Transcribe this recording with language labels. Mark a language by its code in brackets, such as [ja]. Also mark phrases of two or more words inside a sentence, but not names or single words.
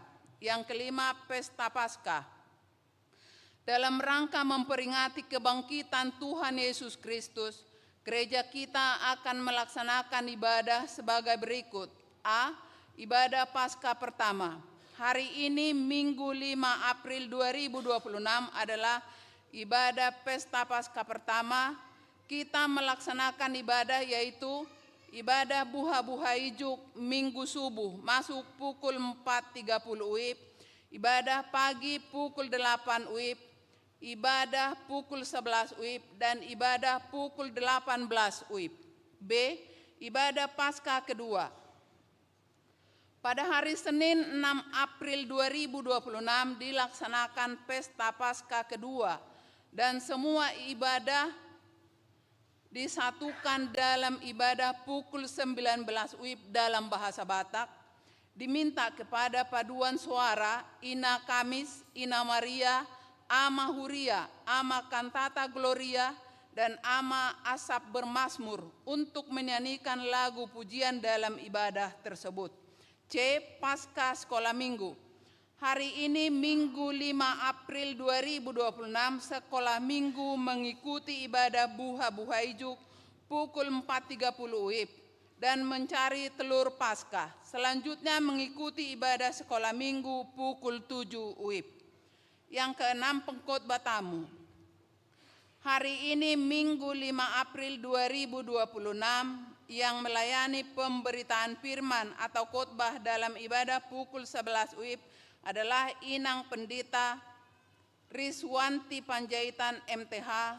[id] Yang kelima, Pesta Paskah. Dalam rangka memperingati kebangkitan Tuhan Yesus Kristus, gereja kita akan melaksanakan ibadah sebagai berikut. A. Ibadah Paskah pertama. Hari ini Minggu 5 April 2026 adalah ibadah Pesta Paskah pertama. Kita melaksanakan ibadah yaitu ibadah buha-buha ijuk Minggu subuh masuk pukul 4.30 WIB, ibadah pagi pukul 8 WIB, ibadah pukul 11 WIB, dan ibadah pukul 18 WIB. B. Ibadah Paskah kedua. Pada hari Senin 6 April 2026 dilaksanakan Pesta Paskah kedua dan semua ibadah disatukan dalam ibadah pukul 19 WIB dalam bahasa Batak. Diminta kepada paduan suara Ina Kamis, Ina Maria, Ama Huria, Ama Kantata Gloria, dan Ama Asap Bermasmur untuk menyanyikan lagu pujian dalam ibadah tersebut. C. Paskah Sekolah Minggu. Hari ini Minggu 5 April 2026 sekolah minggu mengikuti ibadah buha-buha ijuk pukul 4.30 WIB dan mencari telur Paskah. Selanjutnya mengikuti ibadah sekolah minggu pukul 7 WIB. Yang keenam, pengkhotbah tamu. Hari ini Minggu 5 April 2026 yang melayani pemberitaan firman atau khotbah dalam ibadah pukul 11 WIB adalah Inang Pendeta Riswanti Panjaitan MTH.